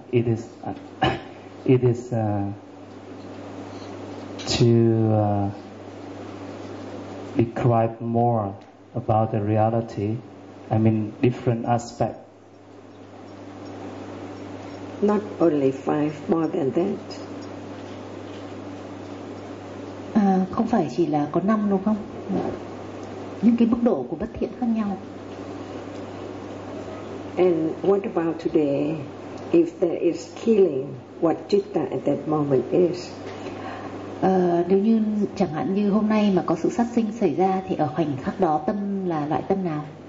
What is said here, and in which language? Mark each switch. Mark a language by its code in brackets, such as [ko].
[en] It is to describe more about the reality. I mean, different aspects. Not only five, more than that. [vi] Không phải chỉ là có năm đúng không? Những cái mức độ của bất thiện khác nhau. [en] And what about today? If there is killing, what citta at that moment is? [vi] Nếu như chẳng hạn như hôm nay mà có sự sát sinh xảy ra, thì ở khoảnh khắc đó tâm là loại tâm nào?